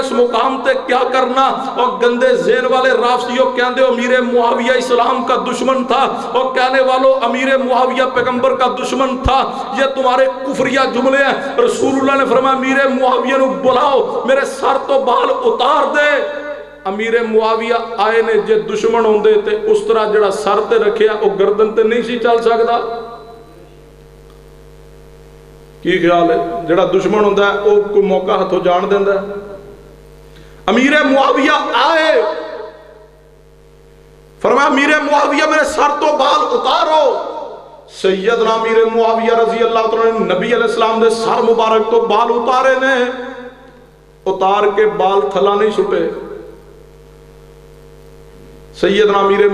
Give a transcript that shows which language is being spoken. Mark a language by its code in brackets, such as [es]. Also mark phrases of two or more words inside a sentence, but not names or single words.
[pa] اس مقام تے کیا کرنا اور گندے ذہن والے رافضیوں کہندے [ur] امیر معاویہ اسلام کا دشمن تھا [pa] اور کہنے والوں [ur] امیر معاویہ پیغمبر کا دشمن تھا یہ تمہارے کفریہ جملے ہیں [pa] رسول اللہ نے فرمایا امیر معاویہ نو بلاؤ میرے سر تو بال اتار دے امیر معاویہ آئے نے جے دشمن ہوندے تے اس طرح جڑا سر تے رکھیا او گردن تے نہیں سی چل سکدا کی خیال ہے جڑا دشمن ہوندا ہے او کوئی موقع ہتھوں جان دیندا ہے امیر معاویہ آئے فرمایا امیر معاویہ میرے سر تو بال اتارو سیدنا امیر معاویہ [ar] رضی اللہ عنہ [pa] نبی [ar] علیہ السلام [pa] دے سر مبارک تو بال اتارے نے اتار کے بال تھلا نہیں چھپے سیدنا امیر